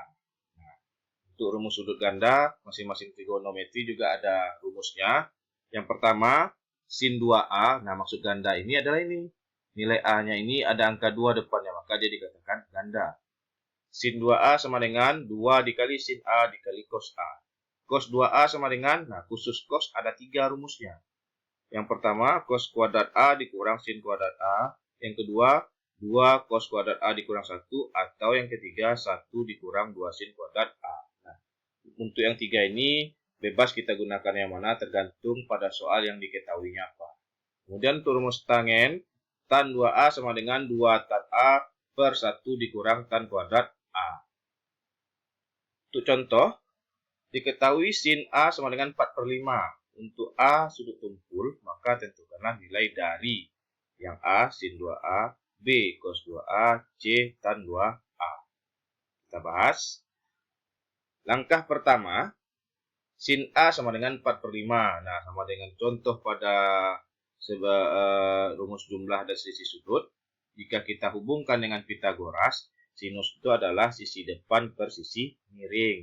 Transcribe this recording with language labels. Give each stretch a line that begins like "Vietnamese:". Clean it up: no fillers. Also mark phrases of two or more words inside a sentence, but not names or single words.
Indonesian: Nah, untuk rumus sudut ganda, masing-masing trigonometri juga ada rumusnya. Yang pertama, sin 2A. Nah, maksud ganda ini adalah ini. Nilai A-nya ini ada angka 2 depannya, maka dia dikatakan ganda. Sin 2A sama dengan 2 dikali sin A dikali cos A. Cos 2A sama dengan, nah khusus cos ada 3 rumusnya. Yang pertama, cos kuadrat A dikurang sin kuadrat A. Yang kedua, 2 cos kuadrat A dikurang 1. Atau yang ketiga, 1 dikurang 2 sin kuadrat A. Nah, untuk yang 3 ini, bebas kita gunakan yang mana tergantung pada soal yang diketahuinya apa. Kemudian untuk rumus tangen, tan 2A sama dengan 2 tan A per 1 dikurang tan kuadrat A. Untuk contoh, diketahui sin A sama dengan 4/5. Untuk A sudut tumpul, maka tentukanlah nilai dari yang A sin 2A, B cos 2A, C tan 2A. Kita bahas. Langkah pertama, sin A sama dengan 4/5. Nah, sama dengan contoh pada rumus jumlah dan selisih sudut. Jika kita hubungkan dengan Pitagoras, sinus itu adalah sisi depan per sisi miring.